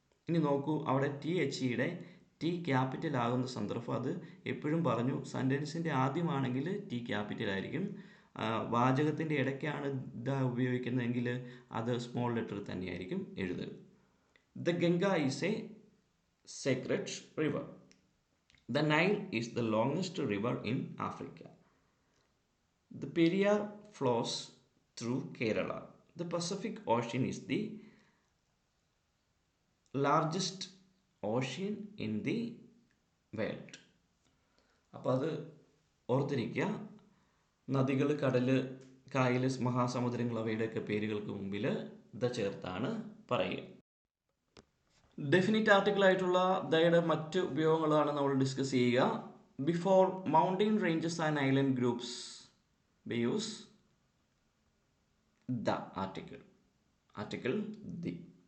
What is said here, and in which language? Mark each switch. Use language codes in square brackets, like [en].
[ml] ഇനി നോക്കൂ, അവിടെ THEയുടെ T ക്യാപിറ്റൽ ആകുന്ന സന്ദർഭം അത് എപ്പോഴും പറഞ്ഞു. സെൻറ്റൻസിൻ്റെ ആദ്യമാണെങ്കിൽ T ക്യാപിറ്റൽ ആയിരിക്കും. വാചകത്തിൻ്റെ ഇടയ്ക്കാണ് ദ ഉപയോഗിക്കുന്നതെങ്കിൽ അത് സ്മോൾ ലെറ്റർ തന്നെയായിരിക്കും എഴുതുക. [en] The Ganga is a sacred river. The Nile is the longest river in Africa. The Periyar flows through Kerala. The Pacific Ocean is the largest ocean in the world. [ml] അപ്പോൾ അത് ഓർത്തിരിക്കുക. നദികൾ, കടൽ, കായൽ, മഹാസമുദ്രങ്ങൾ അവയുടെയൊക്കെ പേരുകൾക്ക് മുമ്പിൽ ദ ചേർത്താണ് പറയുക. ഡെഫിനിറ്റ് ആർട്ടിക്കിൾ ആയിട്ടുള്ള ദയുടെ മറ്റ് ഉപയോഗങ്ങളാണ് നമ്മൾ ഡിസ്കസ് ചെയ്യുക. [en] Before mountain ranges and island groups we use the article the.